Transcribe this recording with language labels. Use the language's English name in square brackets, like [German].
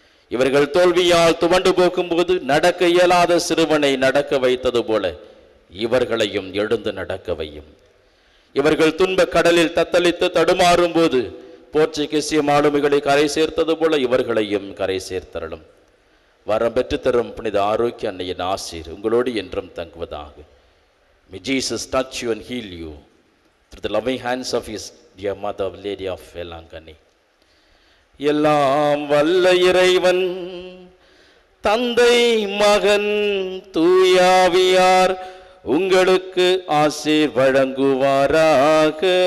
[Tamil] இவர்கள் தோல்வியால் துவண்டு போகும்போது நடக்க இயலாத சிறுவனை நடக்க வைத்தது போல இவர்களையும் எழுந்து நடக்க வையும். இவர்கள் துன்ப கடலில் தத்தளித்து தடுமாறும் போது போர்ச்சுகீசிய மாலுமிகளை கரை சேர்த்தது போல இவர்களையும் கரை சேர்த்தரலும். வரம் பெற்று தரும் புனித ஆரோக்கிய அன்னையின் ஆசீர் உங்களோடு என்றும் தங்குவதாக. [English] May Jesus touch you and heal you through the loving hands of his dear mother, Lady of Velangani. [Tamil] எல்லாம் வல்ல இறைவன் தந்தை மகன் தூயாவியார் உங்களுக்கு ஆசீர் வழங்குவாராக.